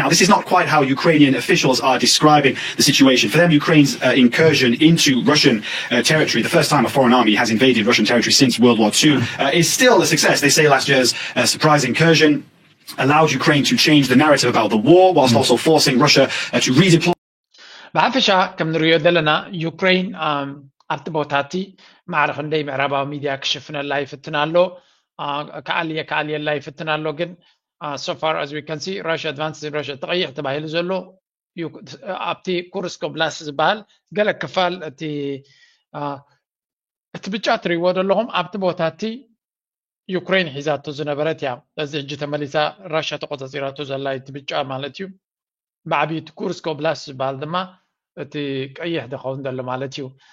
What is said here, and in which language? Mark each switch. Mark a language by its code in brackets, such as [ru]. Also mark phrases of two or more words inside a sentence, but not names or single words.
[en] Now, this is not quite how Ukrainian officials are describing the situation. For them, Ukraine's incursion into Russian territory, the first time a foreign army has invaded Russian territory since World War II, is still a success. They say last year's surprise incursion allowed Ukraine to change the narrative about the war whilst also forcing Russia to redeploy. [ti] ብሓፈሻ ከም ንሪኦ ዘለና ዩክሬን ኣብቲ ቦታቲ ማዕርክ እንደይ ምዕራባዊ ሚድያ ክሽፍነላ ይፍትን ኣሎ ከኣልየላ ይፍትን ኣሎ ግን [en] so far as we can see Russia advances in Russia [ti] ተቐይሕ ተባሂሉ ዘሎ ኣብቲ ኩርስክ ኦብላስት ዝበሃል ገለ ክፋል እቲ ብጫ ትሪእዎ ዘለኹም ኣብቲ ቦታቲ ዩክሬን ሒዛቶ ዝነበረት እያ እዚ ሕጂ ተመሊሳ ራሽያ ተቆፃፂራቶ ዘላ እቲ ብጫ ማለት እዩ ብዓብዪ እቲ ኩርስክ ኦብላስት ዝበሃል ድማ እቲ ቀይሕ ዝኸውን ዘሎ ማለት እዩ